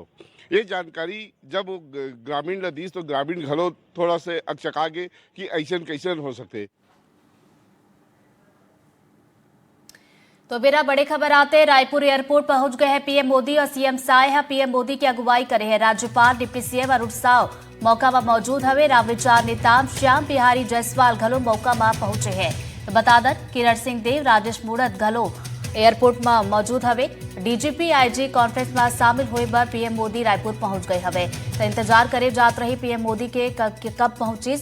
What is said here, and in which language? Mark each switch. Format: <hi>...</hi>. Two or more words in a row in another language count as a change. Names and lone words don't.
<hne>ये जानकारी जब ग्रामीण ला दीस तो ग्रामीण घलो थोड़ा से अकचका गे कि ऐसन कैसन हो सकते। तो मेरा बड़े खबर आते रायपुर एयरपोर्ट पहुंच गए हैं पीएम मोदी और सीएम साय पीएम मोदी की अगुवाई करे हैं राज्यपाल डिप्टी सीएम अरुण साव मौका में मौजूद हवे। रामविचार नेता श्याम बिहारी जायसवाल घलो मौका में पहुंचे हैं। तो बता दर किरण सिंह देव राजेश मूड़त घलो एयरपोर्ट में मौजूद हवे। डीजीपी आईजी कॉन्फ्रेंस में शामिल होए बर पीएम मोदी रायपुर पहुंच गए हवे। तो इंतजार करे जात रही पीएम मोदी के कब पहुंचिस।</hne>